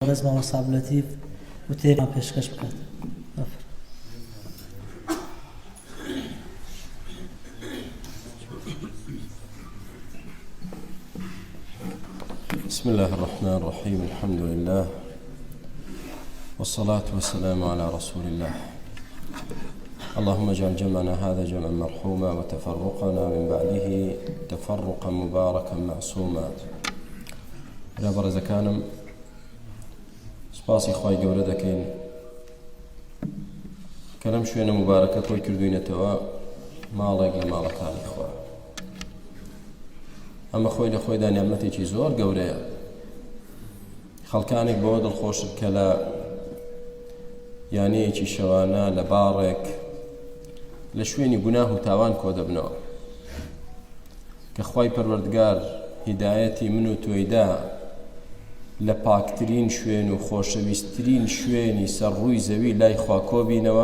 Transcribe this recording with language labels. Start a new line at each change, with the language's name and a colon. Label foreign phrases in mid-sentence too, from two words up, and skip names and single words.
Central Kurdish: بەڕێز ماوە سابلەتیف وتێمان پێشکەش بکات.
Arabic: بسم الله الرحمن الرحيم الحمد لله والصلاة والسلام على رسول الله اللهم اجعل جمعنا هذا جمعا مرحوما وتفرقنا من بعده تفرقا مباركا معصوما.
Central Kurdish: يا برز كانم سپاسی خوای گەورە دەکەین کە لەم شوێنە مبارەکە خۆی کردوینەتەوە ماڵێک لە ماڵەکانی خوا. ئەمە خۆی لە خۆیدا نیعمەتێکی زۆر گەورەیە. خەڵکانێک بەوە دڵخۆشن کە لە یانەیەکی شەوانە لە باڕێک لە شوێنی گوناه و تاوان کۆ دەبنەوە کە خوای پەروەردگار هیدایەتی من و تۆیدا لە پاکترین شوێن و خۆشەویستترین شوێنی سەرڕووی زەوی لای خوا کۆبینەوە.